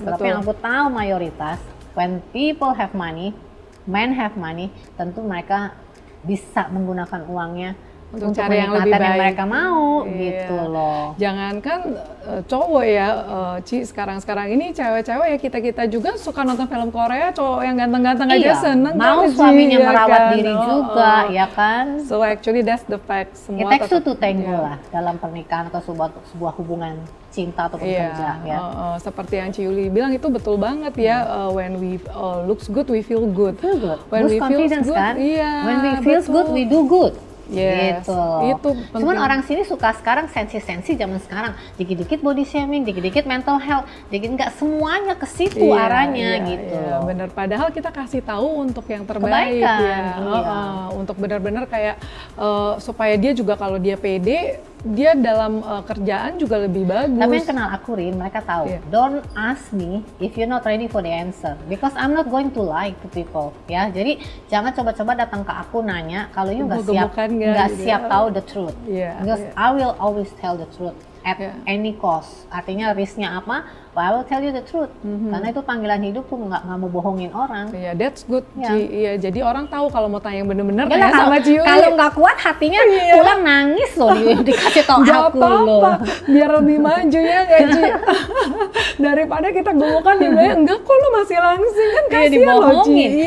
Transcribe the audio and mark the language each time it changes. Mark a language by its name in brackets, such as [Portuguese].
[Indonesian] Tapi yang aku tahu mayoritas, when people have money, men have money, tentu mereka bisa menggunakan uangnya untuk cari yang lebih baik yang mereka mau gitu loh. Jangankan cowok ya, Ci, sekarang ini cewek-cewek ya, kita juga suka nonton film Korea, cowok yang ganteng-ganteng aja seneng. Mau suaminya merawat diri juga, ya kan? [English] So actually that's the fact. [Indonesian] Semua it takes two to tango lah dalam pernikahan atau sebuah hubungan cinta ataupun kerja ya. Seperti yang Ci Yuli bilang itu betul banget ya. [English] When we looks good, we feel good. When we feel good, kan? When we feel good, we do good. [Indonesian] Gitu. Itu cuman orang sini suka sekarang sensi zaman sekarang, dikit-dikit body shaming, dikit-dikit mental health, dikit nggak semuanya ke situ arahnya gitu. Bener, padahal kita kasih tahu untuk yang terbaik ya. Untuk benar-benar kayak supaya dia juga kalau dia pede, dia dalam kerjaan juga lebih bagus. Tapi yang kenal aku Rin, mereka tahu. [English] Don't ask me if you're not ready for the answer, because I'm not going to lie to people. [Indonesian] Ya, jadi jangan coba-coba datang ke aku nanya kalau you nggak siap tahu the truth. [English] Because I will always tell the truth at any cost. Artinya risknya apa? Well, I will tell you the truth. [Indonesian] Karena itu panggilan hidup, tuh nggak mau bohongin orang. That's good, Ci. Jadi orang tahu kalau mau tanya yang bener-bener tanya sama Ci. Kalau nggak kuat hatinya pulang nangis loh dikasih tau aku loh. Biar lebih maju ya nggak, Ci? Daripada kita gemukan dibayang, enggak kok lo masih langsing kan, kasihan loh, Ci.